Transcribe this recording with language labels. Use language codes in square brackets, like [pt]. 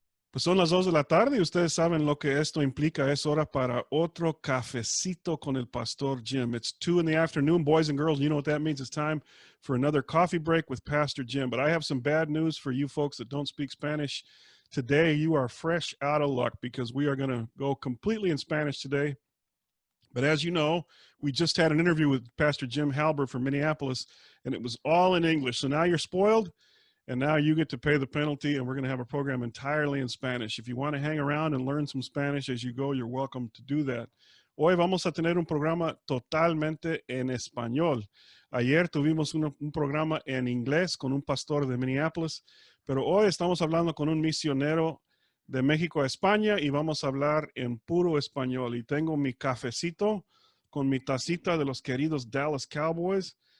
[es] Pues son las 2 de la tarde y ustedes saben lo que esto implica. Es hora para otro cafecito con el Pastor Jim. [en] It's 2 in the afternoon, boys and girls. You know what that means. It's time for another coffee break with Pastor Jim. But I have some bad news for you folks that don't speak Spanish. Today, you are fresh out of luck because we are going to go completely in Spanish today. But as you know, we just had an interview with Pastor Jim Halbert from Minneapolis, and it was all in English. So now you're spoiled. And now you get to pay the penalty, and we're going to have a program entirely in Spanish. If you want to hang around and learn some Spanish as you go, you're welcome to do that. [es] Hoy vamos a tener un programa totalmente en español. Ayer tuvimos un programa en inglés con un pastor de Minneapolis, pero hoy estamos hablando con un misionero de México a España y vamos a hablar en puro español. Y tengo mi cafecito con mi tacita de los queridos Dallas Cowboys.